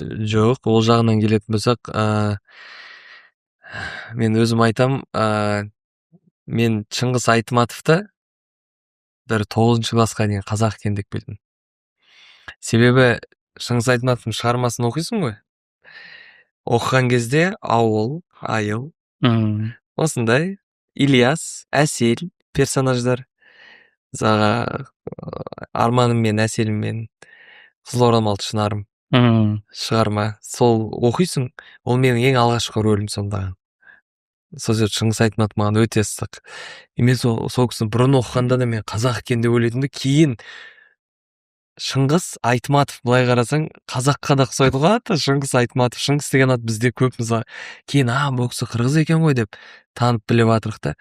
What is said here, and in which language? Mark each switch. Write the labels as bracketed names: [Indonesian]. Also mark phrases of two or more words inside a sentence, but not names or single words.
[Kyrgyz] Жок, ол жагынан келетін болсак, мен өзүм айтам, мен Чыңгыз Айтматовду бир 9 класска чейин казак экен деп билдим. Себеби Чыңгыз Айтматовдун чыгармасын окуйсуң го. Окуган кезде ауыл, айыл, [Kazakh] осындай Ильяс, Әсел персонаждар. [Kyrgyz] Арманым мен, Әселім мен, Кызыл Орамал Чынарым чыгарма. Сол окуйсуң, ол менин эң алгачкы рөлүм сонда. [Kazakh] Сол Чыңгыз Айтматов маған өте ыстык. Мен сол кісіні бұрын оқығанда да мен қазақ екен деп ойлайтым да, кейін Шыңғыс Айтматов былай қарасаң қазаққа да ұқсайды ғой аты, Шыңғыс Айтматов. Шыңғыс деген ат бізде көп, мысалы кейін бұл кісі қырғыз екен ғой деп танып біліп жатырық та.